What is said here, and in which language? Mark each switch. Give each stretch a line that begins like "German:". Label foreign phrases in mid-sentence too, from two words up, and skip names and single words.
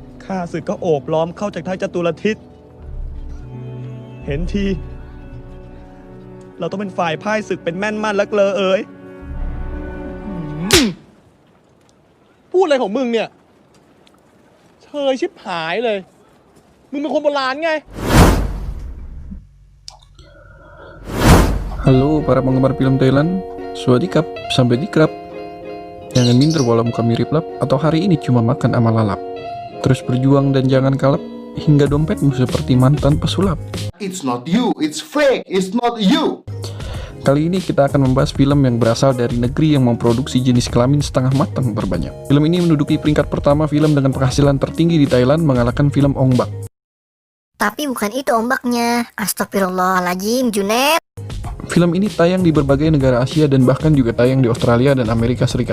Thai: ข้าศึกก็โอบล้อมเข้าจากทั้งจตุรทิศเห็นทีเราต้องเป็นฝ่ายพ่ายศึกเป็นแม่นมั่นและเกลอเอ๋ย พูดอะไรของมึงเนี่ยเชยชิบหายเลยมึงเป็นคนโบราณไง
Indonesian: Halo para penggemar film Thailand, Swadikap, sampai dikrap. Jangan minder walau muka mirip lap atau hari ini cuma makan ama lalap. Terus berjuang dan jangan kalap, hingga dompetmu seperti mantan pesulap.
English: It's not you, it's fake, it's not you.
Indonesian: Kali ini kita akan membahas film yang berasal dari negeri yang memproduksi jenis kelamin setengah matang terbanyak. Film ini menduduki peringkat pertama film dengan penghasilan tertinggi di Thailand, mengalahkan film Ong Bak. Tapi bukan itu ombaknya. Astagfirullahaladzim, Junet. Film ini tayang di berbagai negara Asia dan bahkan juga tayang di Australia dan Amerika Serikat.